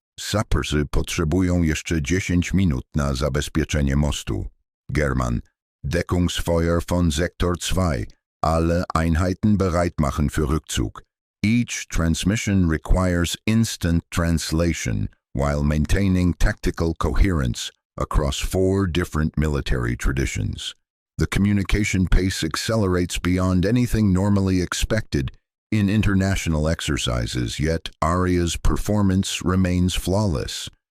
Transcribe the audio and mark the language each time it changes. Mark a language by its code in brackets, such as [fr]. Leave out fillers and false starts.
[pl] Saperzy potrzebują jeszcze 10 minut na zabezpieczenie mostu. [en] German. [de] Deckungsfeuer von Sektor 2. Alle Einheiten bereit machen für Rückzug. [en] Each transmission requires instant translation while maintaining tactical coherence across 4 different military traditions. The communication pace accelerates beyond anything normally expected in international exercises, yet Aria's performance remains flawless.